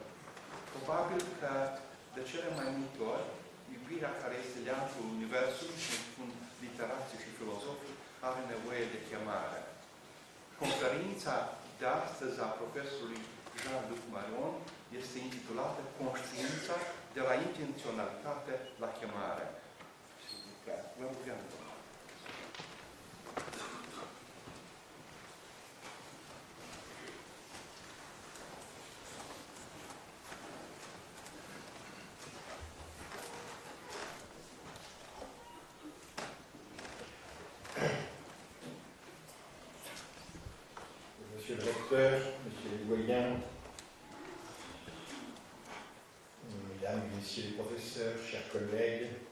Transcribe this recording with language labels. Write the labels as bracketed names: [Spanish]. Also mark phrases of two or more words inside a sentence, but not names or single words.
[Romanian] Probabil că de cele mai multe ori, iubirea care este leantul Universului și spun literații și filozofii are nevoie de chemare. Conferința de astăzi a profesorului Jean-Luc Marion este intitulată Conștiința de la intenționalitate la chemare. Vă rugăm. [French] Monsieur le recteur, Monsieur les doyens, Mesdames et Messieurs les professeurs, chers collègues,